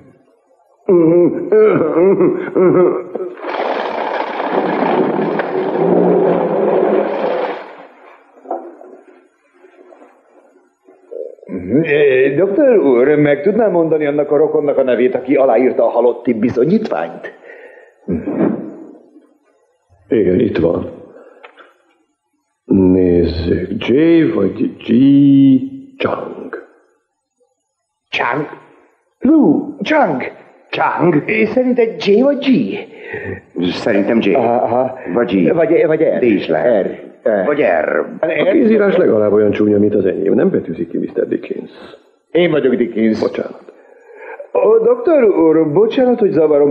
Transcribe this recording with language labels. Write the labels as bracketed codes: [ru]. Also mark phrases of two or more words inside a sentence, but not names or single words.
[hu] Doktor úr, meg tudná mondani annak a rokonnak a nevét, aki aláírta a halotti bizonyítványt? Igen, itt van. Nézzük, J vagy G. Chang. Chang? Lu, Chang. Chang? Szerint egy J vagy G? Szerintem J. Aha. Vagy G. Vagy R. D is lehet. R. Vagy R. A kézírás legalább olyan csúnya, mint az enyém. Nem betűzik ki Mr. Dickens. Én vagyok Dickens. Bocsánat. Doktor úr, bocsánat, hogy zavarom.